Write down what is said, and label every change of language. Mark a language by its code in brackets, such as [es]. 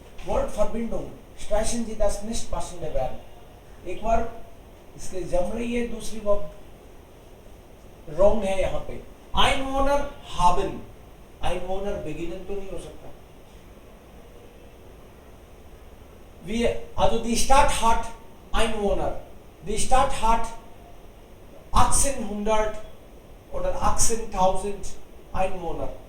[de] Wortverbindung streichen Sie das nicht passende Verb. [hi] एक बार इसके जम रही है, दूसरी वर्ब रॉन्ग है यहाँ पे. [de] Einwohner haben, Einwohner beginnen [hi] तो नहीं हो सकता. [de] Also die Stadt hat Einwohner. Die Stadt hat 1800 oder 18.000 Einwohner.